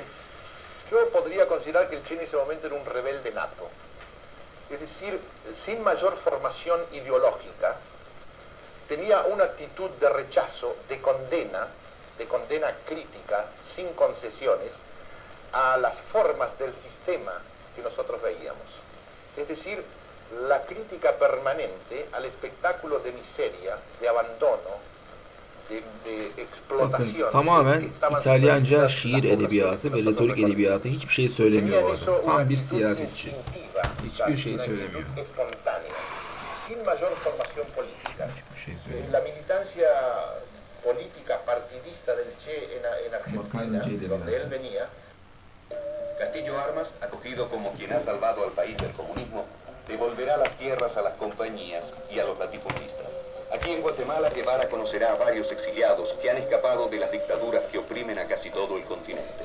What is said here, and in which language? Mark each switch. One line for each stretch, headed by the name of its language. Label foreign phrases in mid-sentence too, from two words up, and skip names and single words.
Spanish: Yo podría considerar que el Che en ese momento era un rebelde nato, es decir, sin mayor formación ideológica, tenía una actitud de rechazo, de condena crítica, sin concesiones, a las formas del sistema que nosotros veíamos. Es decir, la crítica permanente al espectáculo de miseria, de abandono, de
Turkish: Bakın
Spanish: explotación.
Turkish: tamamen
Spanish: que estaban
Turkish: İtalyanca
Spanish: sometidas
Turkish: şiir
Spanish: las
Turkish: edebiyatı ve
Spanish: poblaciones
Turkish: retorik
Spanish: nosotros
Turkish: edebiyatı hiçbir şey söylemiyor bu
Spanish: Tenían eso
Turkish: adam.
Spanish: una
Turkish: Tam bir
Spanish: actitud
Turkish: siyasetçi.
Spanish: instintiva,
Turkish: Hiçbir şey
Spanish: una
Turkish: söylemiyor.
Spanish: actitud espontánea, sin mayor formación política.
Turkish: Hiçbir şey söylemiyor.
Spanish: La militancia política partidista del Che en Argentina, donde él venía, Castillo Armas, acogido como quien ha salvado al país del comunismo, devolverá las tierras a las compañías y a los latifundistas. Aquí en Guatemala, Guevara conocerá a varios exiliados que han escapado de las dictaduras que oprimen a casi todo el continente.